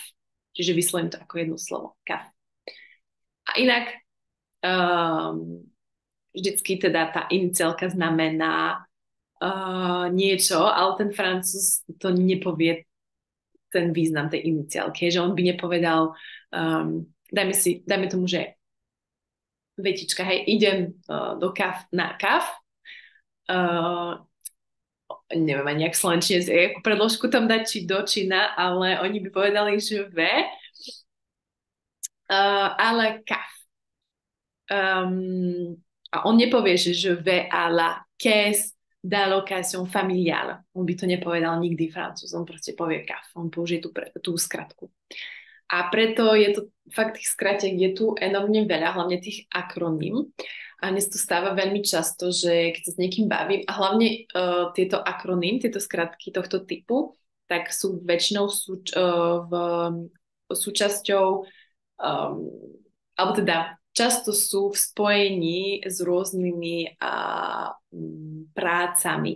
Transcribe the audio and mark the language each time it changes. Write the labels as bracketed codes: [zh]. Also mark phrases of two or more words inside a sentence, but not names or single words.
[sk] Čiže vyslovím to ako jedno slovo, kaf. A inak vždycky teda tá iniciálka znamená niečo, ale ten Francúz to nepovie ten význam tej iniciálky, že on by nepovedal, dajme tomu, že vetička, hej, idem do na kaf, neviem ani jak slovenčine, ako predložku tam dať, či do, či na, ale oni by povedali, že ale kaf. A on nepovie, že [fr] je vais à la caisse d'allocation familiale. [sk] On by to nepovedal nikdy Francúz, on proste povie kaf, on použije tú skratku. A preto je to, fakt tých skratiek je tu enormne veľa, hlavne tých akroným. A dnes to stáva veľmi často, že keď sa s niekým bavím, a hlavne tieto akroným, tieto skratky tohto typu, tak sú väčšinou súčasťou, alebo teda často sú v spojení s rôznymi prácami.